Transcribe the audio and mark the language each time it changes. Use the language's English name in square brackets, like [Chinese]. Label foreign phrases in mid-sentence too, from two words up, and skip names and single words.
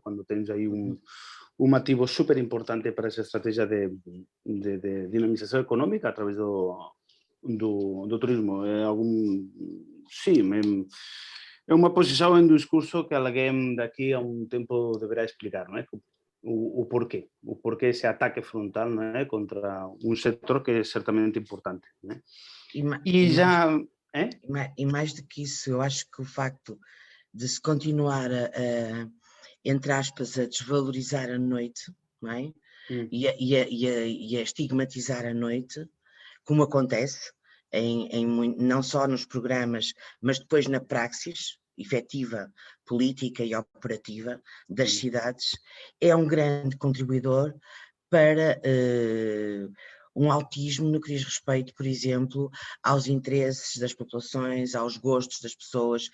[Galician] Cando tens aí un motivo super importante para esa estrategia de dinamización económica a través do turismo. Sí, é unha posición en discurso que alguén daqui a un tempo deberá explicar, non é? O porqué ese ataque frontal, non é? Contra un sector que é certamente importante, non é? [Portuguese] E mais do que isso, eu acho que o facto de se continuar entre aspas, a desvalorizar a noite, não é? E a estigmatizar a noite, como acontece não só nos programas, mas depois na praxis efetiva, política e operativa das cidades, é um grande contribuidor para um autismo no que diz respeito, por exemplo, aos interesses das populações, aos gostos das pessoas.